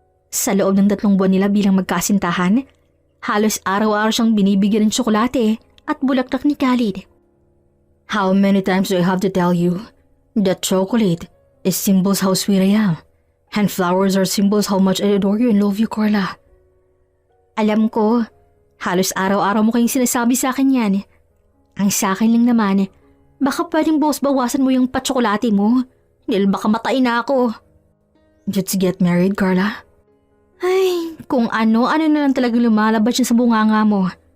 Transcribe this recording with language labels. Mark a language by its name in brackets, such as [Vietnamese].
[Filipino] Sa loob ng 3 buwan nila bilang magkasintahan, halos araw-araw siyang binibigyan ng tsokolate at bulaklak ni Khalid. [English] How many times do I have to tell you that chocolate is symbols how sweet I am, and flowers are symbols how much I adore you and love you, Carla. [Filipino] Alam ko, halos araw-araw mo kayong sinasabi sa akin yan. Ang sa akin lang naman, baka pwedeng bawasan mo yung patsokolate mo, dahil baka matain na ako. [English] Let's get married, Carla. [Filipino] Ay, kung ano-ano na lang talagang lumalabas yun sa bunganga mo.